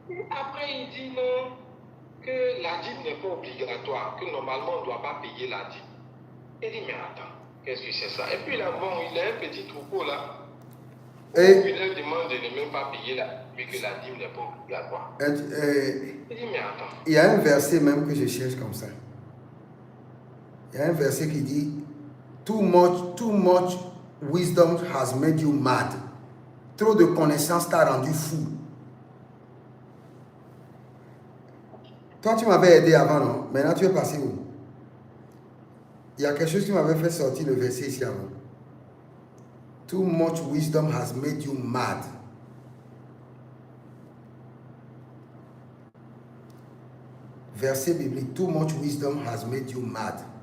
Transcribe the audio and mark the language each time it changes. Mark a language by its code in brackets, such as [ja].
[fr] Après, il dit non, que la dîme n'est pas obligatoire, que normalement on ne doit pas payer la dîme. Il dit, mais attends, qu'est-ce que c'est ça? Et puis là, bon, il a un petit troupeau là. Et il leur demande de ne même pas payer vu que la dîme n'est pas obligatoire. Il dit, mais attends. Il y a un verset même que je cherche comme ça. Il y a un verset qui dit, [en] too much wisdom has made you mad. [fr] Trop de connaissances t'a rendu fou. Toi, tu m'avais aidé avant, non? Maintenant, tu es passé où? Il y a quelque chose qui m'avait fait sortir le verset ici avant. [en] Too much wisdom has made you mad. [fr] Verset biblique. [en] Too much wisdom has made you mad.